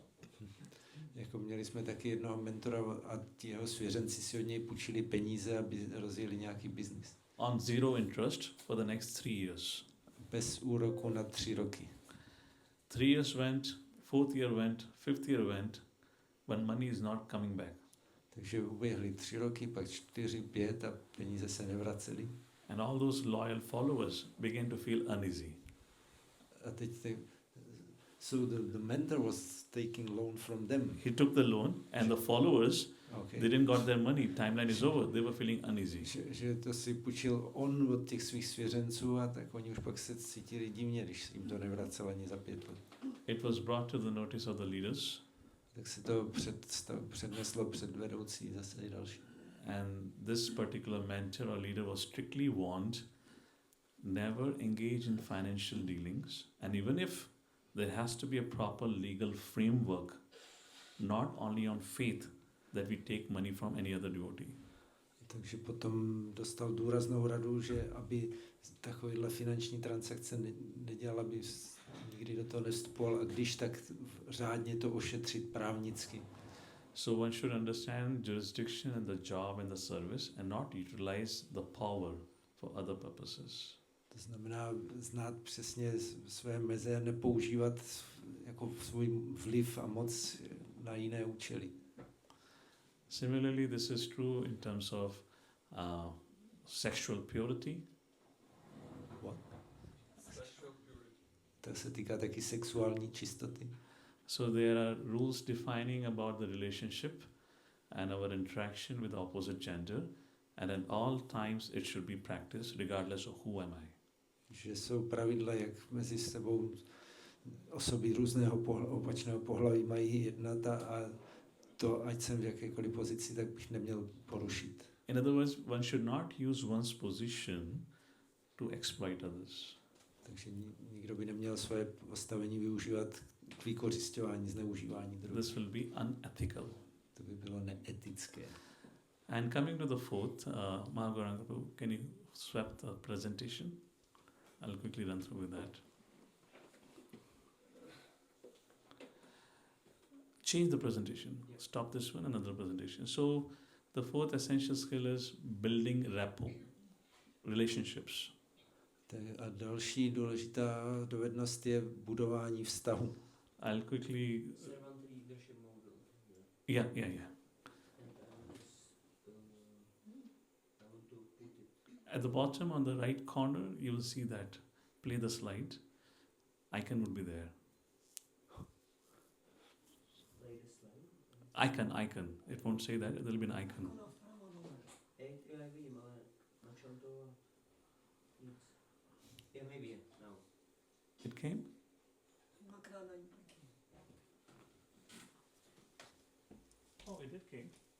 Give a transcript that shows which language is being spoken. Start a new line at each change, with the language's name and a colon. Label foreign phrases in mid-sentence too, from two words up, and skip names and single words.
Czech: Jako měli jsme taky jednoho mentora a ti jeho svěřenci si od něj půjčili peníze, aby rozjeli nějaký biznis.
English: On zero interest for the next 3 years.
Czech: Bez úroku na 3 roky.
English: 3 years went, 4th year went, 5th year went, when money is not coming back.
Czech: Takže uběhly 3 roky, pak 4, 5 a peníze se nevracely.
English: And all those loyal followers began to feel uneasy.
Czech: A teď
English: so the mentor was taking loan from them. He took the loan and the followers, Okay. they didn't got their money, timeline is over, they were feeling uneasy.
Czech: Že to si půjčil on od těch svých svěřenců a tak oni už pak se cítili divně, když jim to nevracel ani za 5 let.
English: It was brought to the notice of the leaders.
Czech: Tak se to předneslo před vedoucí zase i další.
English: And this particular mentor or leader was strictly warned, never engage in financial dealings. And even if there has to be a proper legal framework, not only on faith that we take money from any other devotee.
Czech: Takže potom dostal důraznou radu, že aby takovýhle finanční transakce nedělal, aby nikdy do toho nevstupoval a když tak řádně to ošetřit právnicky.
English: So one should understand jurisdiction and the job and the service and not utilize the power for other purposes.
Czech: To znamená znát přesně své meze a nepoužívat jako svůj vliv a moc na jiné účely.
English: Similarly, this is true in terms of sexual purity. What?
Czech: To se týká taky sexuální čistoty.
English: So there are rules defining about the relationship and our interaction with the opposite gender, and at all times it should be practiced regardless of who am I.
Czech: Že jsou pravidla, jak mezi sebou osoby různého opačného pohlaví mají jednat a to, ať jsem v jakékoliv pozici, tak bych neměl porušit.
English: In other words, one should not use one's position to exploit others.
Czech: Takže nikdo by neměl svoje postavení využívat k vykořisťování, zneužívání druhých.
English: This will be unethical.
Czech: To by bylo neetické.
English: And coming to the fourth, Mahagoran, can you swap the presentation? I'll quickly run through with that. Change the presentation. Yeah. Stop this one, another presentation. So the fourth essential skill is building rapport, relationships.
Czech: A další důležitá dovednost je budování vztahu.
English: I'll quickly... Servant leadership model. Yeah. And I want to put it. At the bottom on the right corner, you will see that. Play the slide. Icon would be there. Play the slide. Icon. It won't say that. There will be an icon.
Czech: Já vidím, ale na čem to nic.
English: Yeah, maybe now. It came? Oh, it did came.